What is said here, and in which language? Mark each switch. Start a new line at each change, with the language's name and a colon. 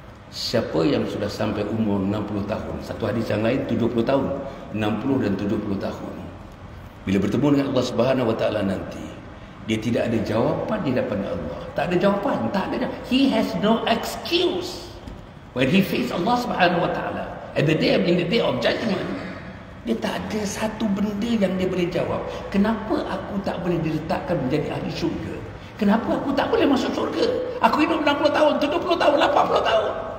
Malay: Siapa yang sudah sampai umur 60 tahun, satu hadis yang lain 70 tahun, 60 dan 70 tahun, bila bertemu dengan Allah Subhanahu wa taala nanti, dia tidak ada jawapan di hadapan Allah. Tak ada jawapan, tak ada.
English: He has no excuse when he face Allah Subhanahu wa taala in the day of judgment.
Malay: Dia tak ada satu benda yang dia boleh jawab. Kenapa aku tak boleh diletakkan menjadi ahli syurga? Kenapa aku tak boleh masuk syurga? Aku hidup 60 tahun, 70 tahun, 80 tahun.